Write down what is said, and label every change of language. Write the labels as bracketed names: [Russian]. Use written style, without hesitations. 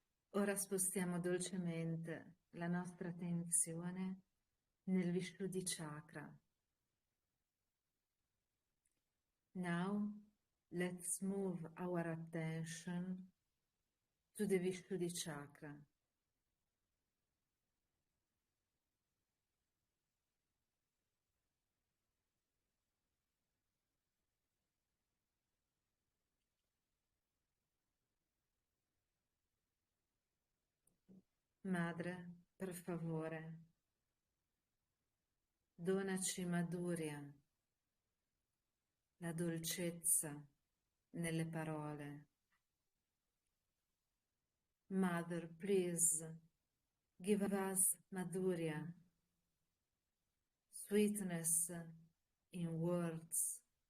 [Italian] Ora spostiamo dolcemente la nostra attenzione nel Vishuddhi Chakra. [English] Now, let's move our attention to the Vishuddhi Chakra. [Italian] Madre, per favore, donaci Madhurya, la dolcezza nelle parole. [English] Mother, please, give us Madhurya, sweetness in words.